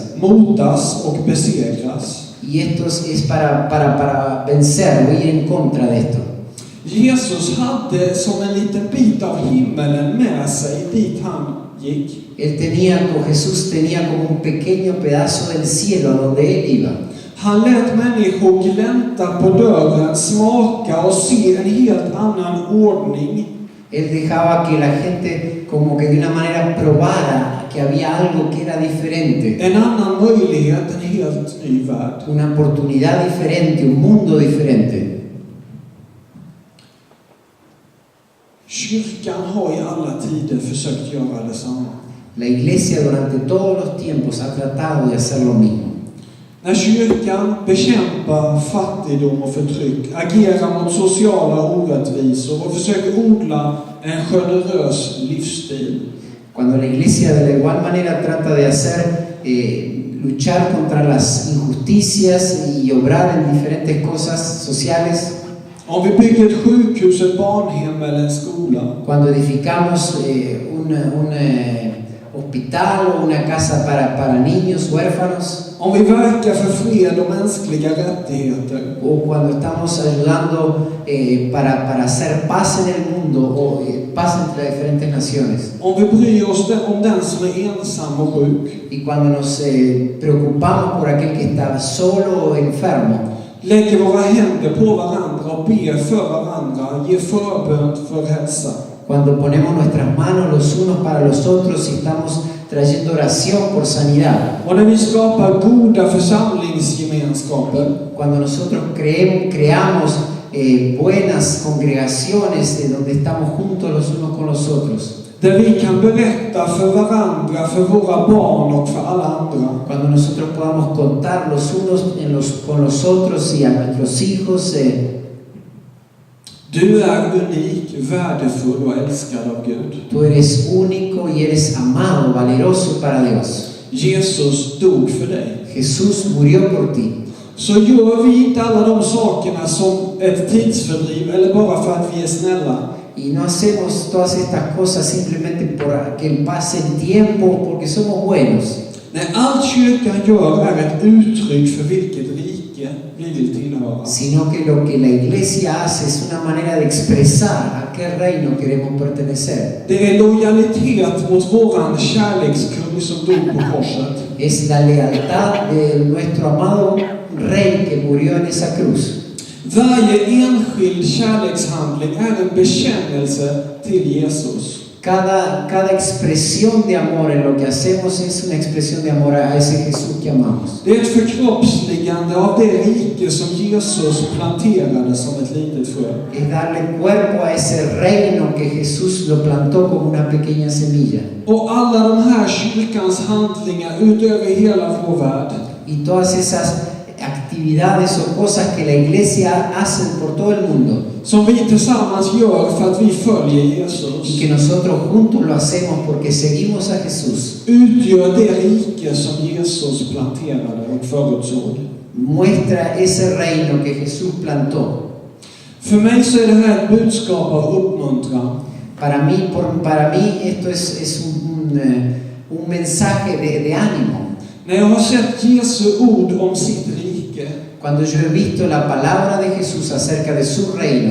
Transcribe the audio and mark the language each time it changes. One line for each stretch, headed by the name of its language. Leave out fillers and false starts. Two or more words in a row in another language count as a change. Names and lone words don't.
Swedish: Motas och besegras.
Spanish: Y esto es para vencer o ir en contra de esto.
Swedish: Jesus hade som en liten bit av himmelen med sig dit han gick.
Spanish: Jesús tenía como un pequeño pedazo del cielo donde él iba.
Swedish: Han lät människor glänta på dörren, smaka och se en helt annan ordning.
Spanish: Él dejaba que la gente como que de una manera probara que había algo que era diferente.
Swedish: En annan möjlighet, en helt ny värld.
Spanish: Una oportunidad diferente, un mundo diferente.
Swedish: Kyrkan har i alla tider försökt göra detsamma.
Spanish: La iglesia durante todos los tiempos ha tratado de hacer lo mismo.
Swedish: När kyrkan bekämpar fattigdom och förtryck, agerar mot sociala orättvisor och försöker odla en generös livsstil.
Spanish: Cuando la iglesia de la igual manera trata de luchar contra las injusticias y obrar en diferentes cosas sociales.
Swedish: Om vi bygger ett sjukhus, ett barnhem eller en skola.
Spanish: Cuando edificamos un hospital o una casa para niños huérfanos.
Swedish: Om vi verkar för fred och mänskliga rättigheter.
Spanish: O cuando estamos ayudando para hacer paz en el mundo o paz entre las diferentes naciones.
Swedish: Om vi bryr oss om den som är ensam och sjuk.
Spanish: Y cuando nos preocupamos por aquel que está solo o enfermo.
Swedish: Lägger våra händer på varandra och ber för varandra, ger förbön för hälsa.
Spanish: Cuando ponemos nuestras manos los unos para los otros y estamos trayendo oración por sanidad.
Swedish: Och när vi skapar goda församlingsgemenskaper.
Spanish: Cuando nosotros creamos buenas congregaciones donde estamos juntos los unos con los otros.
Swedish: Där vi kan berätta för varandra, för våra barn och för alla andra.
Spanish: Cuando nosotros podamos contar los unos con los otros y a nuestros hijos.
Swedish: Du är unik, värdefull och älskad av Gud.
Spanish: Tú eres único y eres amado, valeroso para Dios.
Swedish: Jesus dog för dig.
Spanish: Jesús murió por ti.
Swedish: Så gör vi inte alla de sakerna som ett tidsfördriv eller bara för att vi är snälla.
Spanish: Y no hacemos todas estas cosas simplemente por que pase el tiempo, porque somos buenos.
Swedish: Nej, allt kyrkan gör är ett uttryck för vilket rike vi vill tillhöra.
Spanish: Sino que lo que la iglesia hace es una manera de expresar a qué reino queremos pertenecer.
Swedish: Det är lojalitet mot våran kärlekskung som dog på korset.
Spanish: Es la lealtad de nuestro amado Rey que murió en esa cruz.
Swedish: Varje enskild kärlekshandling är en bekännelse till Jesus.
Spanish: Cada expresión de amor en lo que hacemos es una expresión de amor a ese Jesús que amamos.
Swedish: Det är ett förkroppsligande av det rike som Jesus planterade som ett litet frö.
Spanish: Es darle cuerpo a ese reino que Jesús lo plantó como una pequeña semilla.
Swedish: Och alla de här kyrkans handlingar utöver hela vår värld.
Spanish: Y todas esas actividades o cosas que la iglesia hace por todo el mundo.
Swedish: Som vi tillsammans gör för att vi följer Jesus.
Spanish: Y que nosotros juntos lo hacemos porque seguimos a Jesús.
Swedish: Utgör det rike som Jesus planterade och förutsåg.
Spanish: Muestra ese reino que Jesús plantó.
Swedish: För mig så är det här ett budskap av uppmuntran.
Spanish: Para mí esto es un mensaje de ánimo.
Swedish: När jag har sett Jesu ord om sitt rike,
Spanish: Cuando yo he visto la palabra de Jesús acerca de su reino,